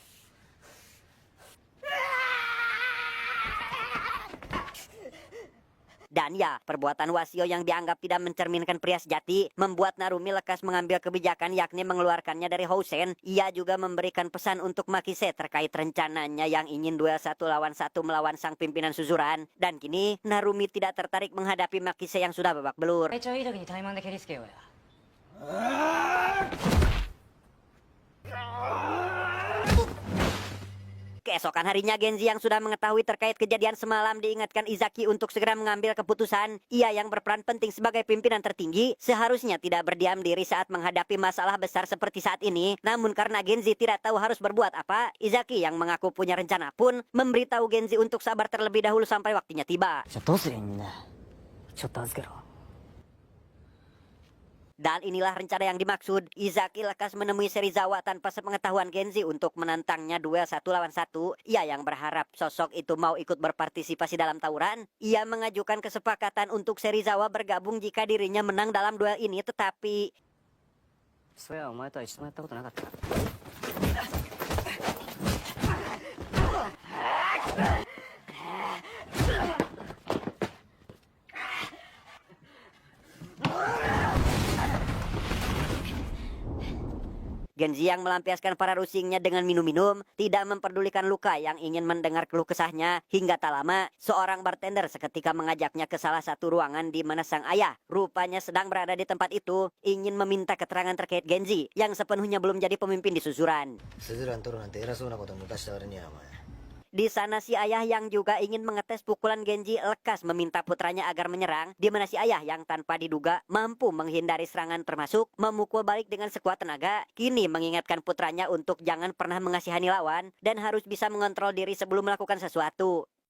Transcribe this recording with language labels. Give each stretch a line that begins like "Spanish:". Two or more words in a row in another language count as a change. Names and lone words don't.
Indonesian: Dan ya, perbuatan Wasio yang dianggap tidak mencerminkan pria sejati membuat Narumi lekas mengambil kebijakan yakni mengeluarkannya dari Housen. Ia juga memberikan pesan untuk Makise terkait rencananya yang ingin duel 1-1 melawan sang pimpinan Suzuran. Dan kini Narumi tidak tertarik menghadapi Makise yang sudah babak belur.
Japanese: 体調いい時にタイマンで蹴りつけようや。
Indonesian: Keesokan harinya Genji yang sudah mengetahui terkait kejadian semalam diingatkan Izaki untuk segera mengambil keputusan. Ia yang berperan penting sebagai pimpinan tertinggi seharusnya tidak berdiam diri saat menghadapi masalah besar seperti saat ini. Namun karena Genji tidak tahu harus berbuat apa, Izaki yang mengaku punya rencana pun memberitahu Genji untuk sabar terlebih dahulu sampai waktunya tiba.
Japanese: じゃあどうすりゃいいんだ。ちょっと預けろ。
Indonesian: Dan inilah rencana yang dimaksud. Izaki lekas menemui Serizawa tanpa sepengetahuan Genji untuk menantangnya duel 1-1. Ia yang berharap sosok itu mau ikut berpartisipasi dalam tawuran. Ia mengajukan kesepakatan untuk Serizawa bergabung jika dirinya menang dalam duel ini, tetapi...
Japanese: そうや、お前とは一緒もやったことなかった。
Indonesian: Genji yang melampiaskan para rusingnya dengan minum-minum, tidak memperdulikan luka yang ingin mendengar keluh kesahnya. Hingga tak lama, seorang bartender seketika mengajaknya ke salah satu ruangan di mana sang ayah rupanya sedang berada di tempat itu, ingin meminta keterangan terkait Genji yang sepenuhnya belum jadi pemimpin di Suzuran.
Japanese: スズラン取るなんて偉そうなこと抜かした割にはお前。
Indonesian: Di sana si ayah yang juga ingin mengetes pukulan Genji lekas meminta putranya agar menyerang, di mana si ayah yang tanpa diduga mampu menghindari serangan termasuk memukul balik dengan sekuat tenaga, kini mengingatkan putranya untuk jangan pernah mengasihani lawan dan harus bisa mengontrol diri sebelum melakukan sesuatu.